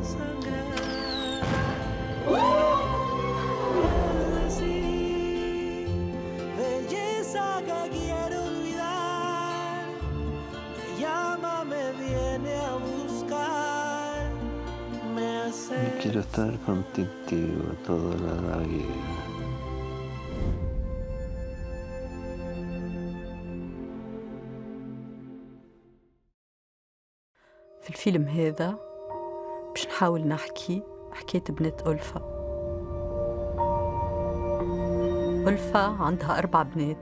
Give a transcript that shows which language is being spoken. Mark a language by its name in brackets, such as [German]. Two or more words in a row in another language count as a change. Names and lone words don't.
[Spanish] Belleza que quiero olvidar, me llama, me viene a buscar, me hace... Quiero estar contigo toda la vida. [Arabic] في الفيلم هذا باش نحاول نحكي حكاية بنت ألفا. ألفا عندها 4 بنات.